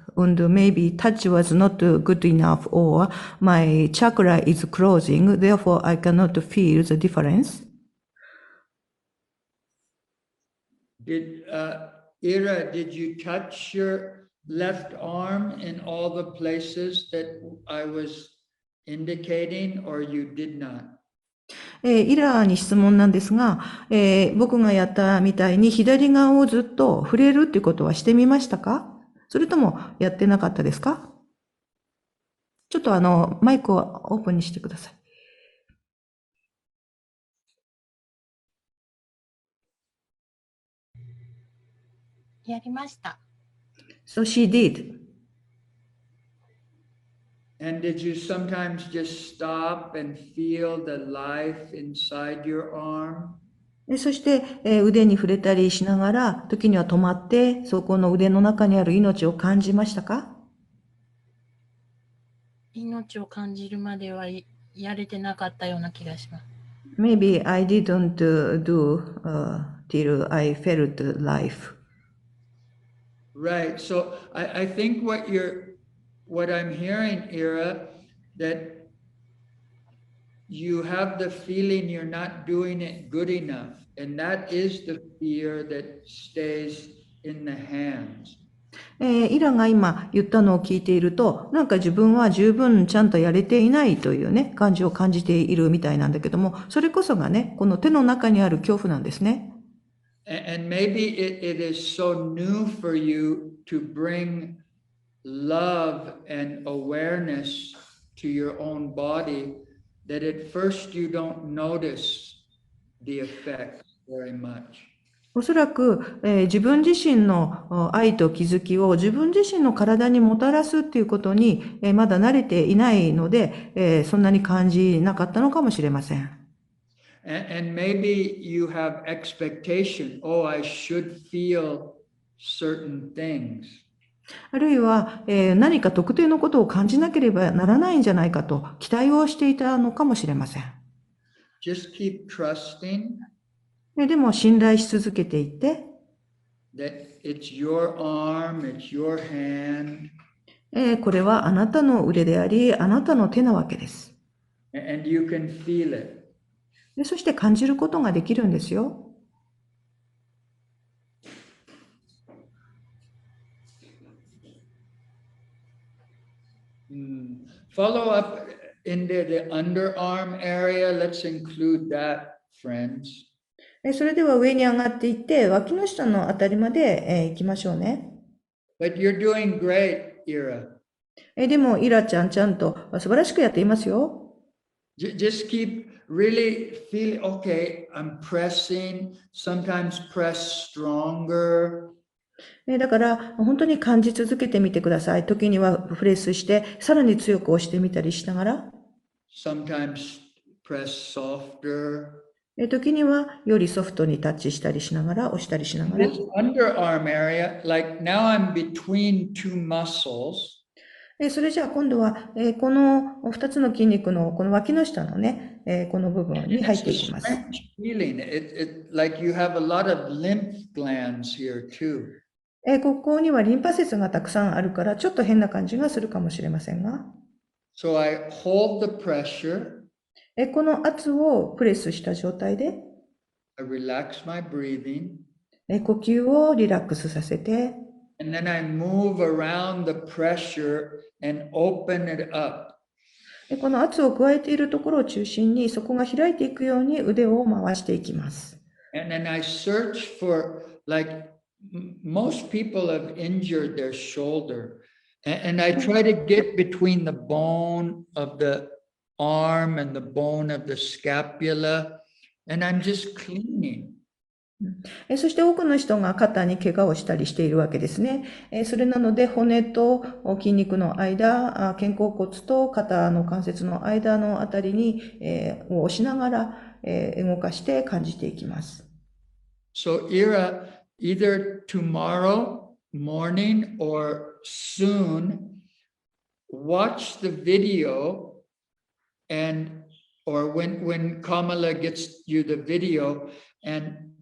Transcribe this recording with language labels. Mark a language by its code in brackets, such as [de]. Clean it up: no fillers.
[en] And maybe touch was not good enough, or my chakra is closing, therefore I cannot feel the difference. Ira, did you touch your left arm in all the places that I was indicating or you did not? [ja] イラに質問なんですが、僕がやったみたいに左側をずっと触れるっていうことはしてみましたか？それともやってなかったですか？ちょっとマイクをオープンにしてください。やりました。 [en] So she did. And did you sometimes just stop and feel the life inside your arm? [ja] そして、腕に触れたりしながら、時には止まって、そこの腕の中にある命を感じましたか？命を感じるまではやれてなかったような気がします。 [en] Maybe I didn't do till I felt life. Right. So I think what I'm hearing, Ira, that you have the feeling you're not doing it good enough. And that is the fear that stays in the hands. [ja] イラが今言ったのを聞いていると、なんか自分は十分ちゃんとやれていないというね、感じを感じているみたいなんだけども、それこそがね、この手の中にある恐怖なんですね。 [en] And maybe it is so new for you to bring love and awareness to your own body that at first you don't notice the effect very much. [ja] おそらく、自分自身の愛と気づきを自分自身の体にもたらすっていうことに、まだ慣れていないので、そんなに感じなかったのかもしれません。 [en] And maybe you have expectation, oh, I should feel certain things. [ja] あるいは、何か特定のことを感じなければならないんじゃないかと期待をしていたのかもしれません。 [en] Just keep trusting [ja] でも信頼し続けていて、 [en] that it's your arm, it's your hand, [ja] これはあなたの腕であり、あなたの手なわけです。 [en] and you can feel it. [ja] そして感じることができるんですよ。 [en] Follow up in the underarm area. Let's include that, friends. [ja] それでは上に上がっていって、脇の下のあたりまで、行きましょうね。 [en] But you're doing great, Ira. [ja] でも、イラちゃんちゃんと素晴らしくやっていますよ。 [en] Just keep really feeling, okay, I'm pressing, sometimes press stronger. [ja] だから、本当に感じ続けてみてください。時にはプレスして、さらに強く押してみたりしながら。 [en] Sometimes press softer. [ja] 時にはよりソフトにタッチしたりしながら、押したりしながら。 [en] This underarm area, like now I'm between two muscles. [ja] それじゃあ今度は、この2つの筋肉のこの脇の下のね、この部分に入っていきます。 [en] Feeling it like you have a lot of lymph glands here too. [ja] ここにはリンパ節がたくさんあるから、ちょっと変な感じがするかもしれませんが。 [en] So I hold the pressure. [ja] この圧をプレスした状態で、 [en] I relax my breathing. [ja] 呼吸をリラックスさせて、 [en] And then I move around the pressure and open it up. [ja] この圧を加えているところを中心に、そこが開いていくように腕を回していきます。 [en] And then I search for, like, most people have injured their shoulder. And I try to get between the bone of the arm and the bone of the scapula. And I'm just cleaning. [ja] そして多くの人が肩に怪我をしたりしているわけですね。それなので骨と筋肉の間、肩甲骨と肩の関節の間のあたりに押しながら動かして感じていきます。 [en] So Ira, either tomorrow morning or soon, watch the video and or when Kamala gets you the video and